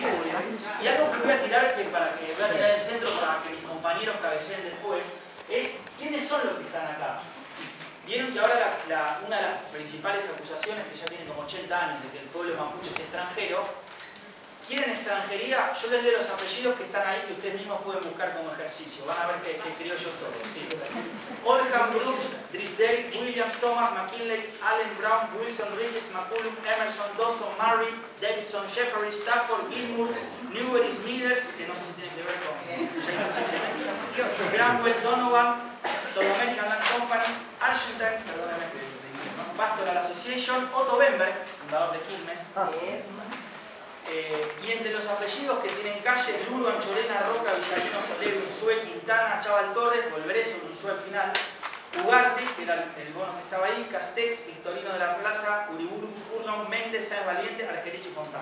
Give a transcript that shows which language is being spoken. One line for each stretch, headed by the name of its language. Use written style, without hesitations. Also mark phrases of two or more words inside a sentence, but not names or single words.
Spanish: Y algo que voy a tirar, voy a tirar el centro para que mis compañeros cabeceen después, es quiénes son los que están acá. Vieron que ahora una de las principales acusaciones, que ya tienen como 80 años de que el pueblo mapuche es extranjero, quieren extranjería. Yo les leo los apellidos que están ahí, que ustedes mismos pueden buscar como ejercicio. Van a ver que escribo yo todo. ¿Sí? Oldham, Brooks, Drysdale, Williams, Thomas, McKinley, Allen, Brown, Wilson, Riggs, McCullum, Emerson, Dawson, Murray, Davidson, Jeffery, Stafford, Gilmour, Newbery, Smithers, que no sé si tienen que ver con Jason Chieftain, Granwell, Donovan, South American Land Company, Argentine, perdóname, Pastoral Association, Otto Bemberg, fundador de Quilmes. Y entre los apellidos que tienen calle, Luro, Anchorena, Roca, Villarino, Soler, Unzué, Quintana, Chaval Torres, volveré sobre Unzué al final, Ugarte, que era el bono que estaba ahí, Castex, Victorino de la Plaza, Uriburu, Furlong, Méndez, Sáenz Valiente, Argerich y Fontana.